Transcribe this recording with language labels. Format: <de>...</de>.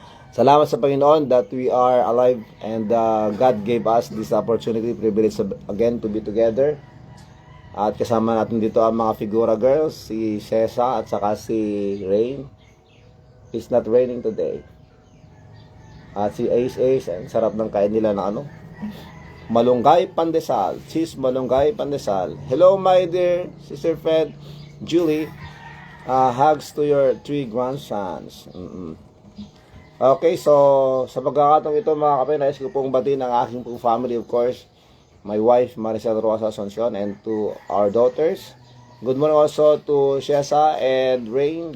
<tl>Salamat sa Panginoon</tl> <en>that we are alive and God gave us this opportunity, privilege again to be together.</en> <tl>At kasama natin dito ang mga Figura girls, si Cesa at saka si Rain.</tl> <en>It's not raining today.</en> <tl>At si Ace, ang sarap ng kain nila na malunggay pandesal, cheese malunggay pandesal.</tl> <en>Hello my dear Sister Fed, Julie. Hugs to your 3 grandsons.</en> <tl>Okay, so sa pagkakataong ito mga kapay, nais ko pong batiin ang aking pong family, of course.</tl> <en>My wife, Maricel Rosa Asuncion, and to our daughters. Good morning also to Shesa and Rain.</en>